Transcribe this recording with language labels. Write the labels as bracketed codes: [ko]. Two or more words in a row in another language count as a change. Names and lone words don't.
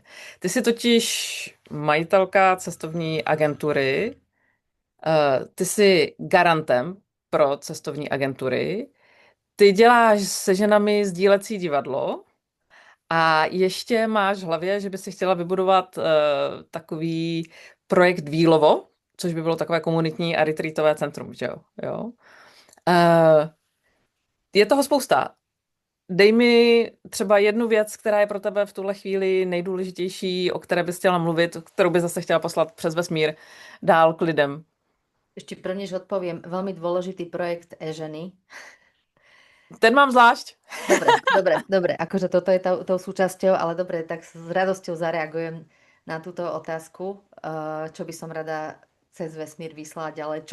[cs] Ty jsi totiž majitelka cestovní agentury, ty jsi garantem pro cestovní agentury, ty děláš se ženami sdílecí divadlo a ještě máš v hlavě, že by si chtěla vybudovat takový projekt Výlovo, což by bylo takové komunitní a retreatové centrum, že jo? Jo? Eh, je toho spousta. Dej mi třeba jednu věc, která je pro tebe v tuhle chvíli nejdůležitější, o které bys chtěla mluvit, kterou bys zase chtěla poslat přes vesmír dál k lidem. [sk] Ešte prvnež odpoviem, veľmi dôležitý projekt e-ženy. Ten mám zvlášť. Dobre, akože toto je tou súčasťou, ale dobre, tak s radosťou zareagujem na túto otázku, čo by som rada cez vesmír vyslala ďalej.